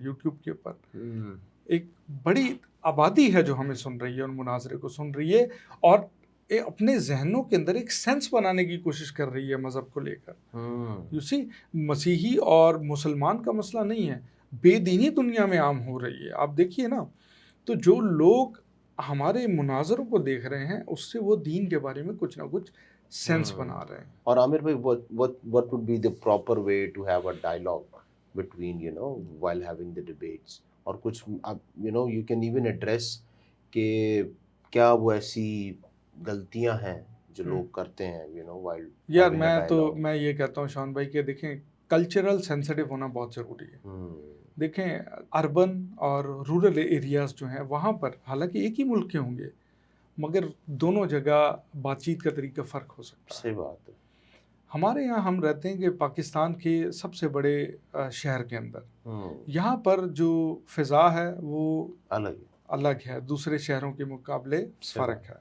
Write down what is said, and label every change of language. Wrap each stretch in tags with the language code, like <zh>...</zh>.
<ur>YouTube کے اوپر ایک بڑی آبادی ہے جو ہمیں سن رہی ہے، اور مناظرے کو سن رہی ہے، اور اپنے ذہنوں کے اندر ایک سینس بنانے کی کوشش کر رہی ہے مذہب کو لے کر. مسیحی اور مسلمان کا مسئلہ نہیں ہے، بے دینی دنیا میں عام ہو رہی ہے. آپ دیکھیے نا، تو جو لوگ ہمارے مناظروں کو دیکھ رہے ہیں، اس سے وہ دین کے بارے میں کچھ نہ کچھ سینس بنا رہے ہیں.</ur> <en>اور عامر بھائی، what would be the proper way to have a dialogue between while having the debates, اور کچھ you can even address کہ کیا وہ ایسی غلطیاں ہیں جو لوگ کرتے ہیں while</en> <ur>یار</ur> <en>having a dialogue.</en> <ur>میں یہ کہتا ہوں شان بھائی کہ دیکھیں، کلچرل سینسٹیو ہونا بہت ضروری ہے. دیکھیں اربن اور رورل ایریاز جو ہیں وہاں پر حالانکہ ایک ہی ملک کے ہوں گے، مگر دونوں جگہ بات چیت کا طریقہ فرق ہو سکتا ہے. صحیح بات ہے. ہمارے یہاں ہم رہتے ہیں کہ پاکستان کے سب سے بڑے شہر کے اندر، یہاں پر جو فضا ہے وہ الگ ہے، دوسرے شہروں کے مقابلے فرق ہے.</ur>